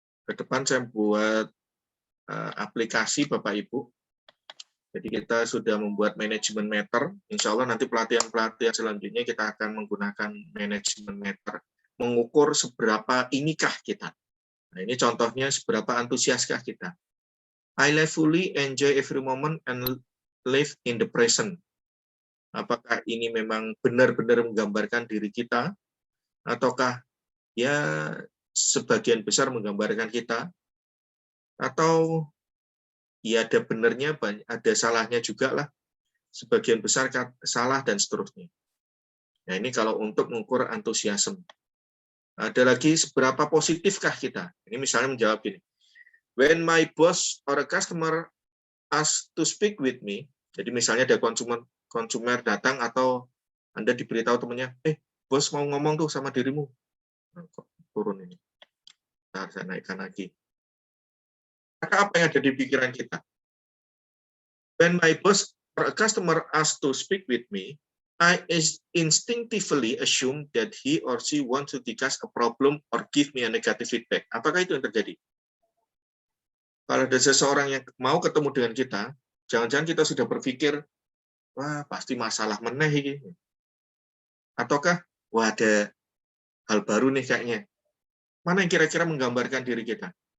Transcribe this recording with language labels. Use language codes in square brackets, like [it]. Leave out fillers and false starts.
[id] ke depan saya buat aplikasi Bapak Ibu. Jadi kita sudah membuat manajemen meter. Insya Allah nanti pelatihan-pelatihan selanjutnya kita akan menggunakan manajemen meter. Mengukur seberapa inikah kita. Nah, ini contohnya seberapa antusiaskah kita. [en] I fully enjoy every moment and live in the present. [id] Apakah ini memang benar-benar menggambarkan diri kita, ataukah ya sebagian besar menggambarkan kita, atau ya ada benarnya, ada salahnya juga lah, sebagian besar salah dan seterusnya. Nah ini kalau untuk mengukur antusiasme. Ada lagi seberapa positifkah kita. Ini misalnya menjawab gini, [en] when my boss or a customer ask to speak with me, [id] jadi misalnya ada konsumer datang atau Anda diberitahu temannya, bos mau ngomong tuh sama dirimu. Nah, turun ini. Nah, saya naikkan lagi. Maka apa yang ada di pikiran kita? [en] When my boss or a customer asks to speak with me, I instinctively assume that he or she wants to discuss a problem or give me a negative feedback. [id] Apakah itu yang terjadi? Kalau ada seseorang yang mau ketemu dengan kita, jangan-jangan kita sudah berpikir, wah pasti masalah meneh ini. Ataukah, wah ada hal baru nih kayaknya. Mana yang kira-kira menggambarkan diri kita?